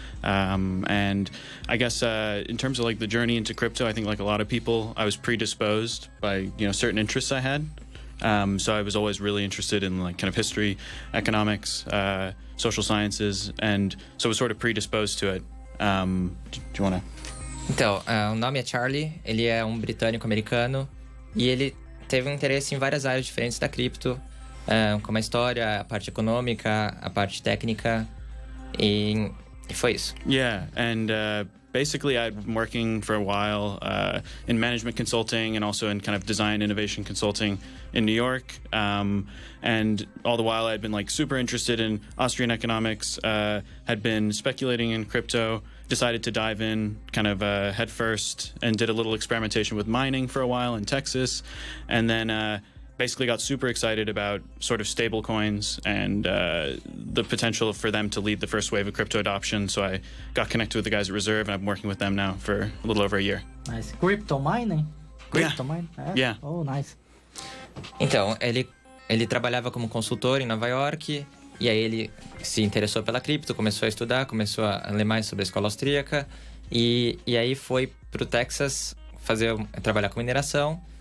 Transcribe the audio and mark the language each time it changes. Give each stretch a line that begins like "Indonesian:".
English: And I guess in terms of like the journey into crypto, I think like a lot of people, I was predisposed by, certain interests I had. So I was always really interested in like kind of history, economics, social sciences, and so I was sort of predisposed to it. Do you want to...
Portuguese: Então, o nome é Charlie, ele é um britânico-americano e ele teve um interesse em várias áreas diferentes da cripto, como a história, a parte econômica, a parte técnica, e foi isso.
English: Yeah, and basically I'd been working for a while in management consulting and also in kind of design innovation consulting in New York. And all the while I'd been like super interested in Austrian economics, had been speculating in crypto, decided to dive in kind of head first and did a little experimentation with mining for a while in Texas. And then basically got super excited about sort of stable coins and the potential for them to lead the first wave of crypto adoption. So I got connected with the guys at Reserve, and I'm working with them now for a little over a year. Nice. Crypto mining? Crypto mining? Yeah. Oh, nice.
Portuguese: Então, ele trabalhava como consultor em Nova York, e aí ele se interessou pela cripto, começou a estudar, começou a ler mais sobre a escola austríaca, e aí foi pro Texas trabalhar com mineração.